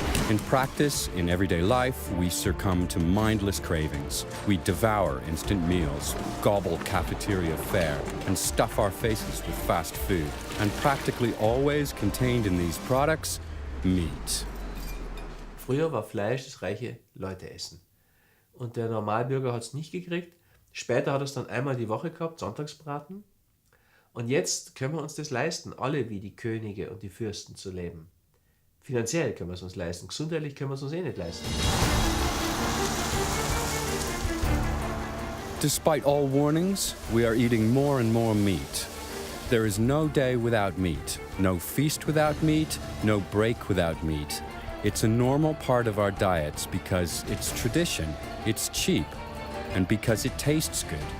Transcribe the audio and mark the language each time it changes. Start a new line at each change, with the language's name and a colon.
English: In practice, in everyday life, we succumb to mindless cravings. We devour instant meals, gobble cafeteria fare, and stuff our faces with fast food. And practically always contained in these products, meat.
German: Früher war Fleisch das reiche Leute essen. Und der Normalbürger hat es nicht gekriegt. Später hat er es dann einmal die Woche gehabt, Sonntagsbraten. Und jetzt können wir uns das leisten, alle wie die Könige und die Fürsten zu leben. Finanziell können wir es uns leisten, gesundheitlich können wir es uns nicht leisten.
English: Despite all warnings, we are eating more and more meat. There is no day without meat, no feast without meat, no break without meat. It's a normal part of our diets because it's tradition, it's cheap, and because it tastes good.